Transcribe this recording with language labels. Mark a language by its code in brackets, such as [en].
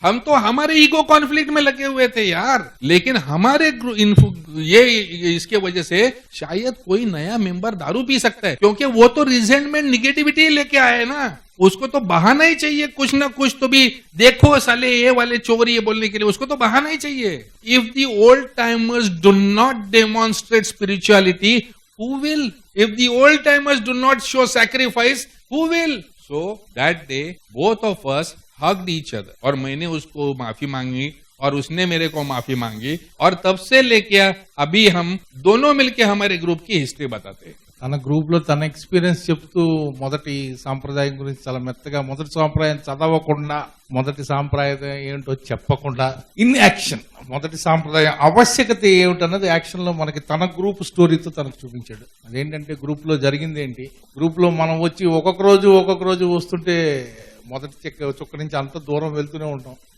[hi] हम तो हमारे ईगो कॉन्फ्लिक्ट में लगे हुए थे यार। लेकिन हमारे ये इसके वजह से शायद कोई नया मेंबर दारू पी सकता है, क्योंकि वो तो रिजेंटमेंट निगेटिविटी लेके आए ना, उसको तो बहाना ही चाहिए कुछ ना कुछ तो भी। देखो साले ये वाले चोर ये बोलने के लिए उसको तो बहाना ही चाहिए। [en] If the old timers do not demonstrate spirituality, who will? If the old timers do not show sacrifice, who will? So that day both of us hugged each other [hi] और मैंने उसको माफी मांगी और उसने मेरे को माफी मांगी और तब से लेके अभी हम दोनों मिलके हमारे ग्रुप की हिस्ट्री बताते हैं. [te] తన గ్రూప్ లో తన ఎక్స్పీరియన్స్ చెప్తూ మొదటి సాంప్రదాయం గురించి చాలా మెత్తగా మొదటి సాంప్రదాయం చదవకుండా మొదటి సాంప్రదాయం ఏంటో చెప్పకుండా ఇన్ యాక్షన్ మొదటి సాంప్రదాయం ఆవశ్యకత ఏమిటన్నది యాక్షన్ లో మనకి తన గ్రూప్ స్టోరీతో తనకు చూపించాడు. అదేంటంటే గ్రూప్ లో జరిగింది ఏంటి, గ్రూప్ లో మనం వచ్చి ఒక్కొక్క రోజు వస్తుంటే మొదటి చుక్క నుంచి అంత దూరం వెళ్తూనే ఉంటాం.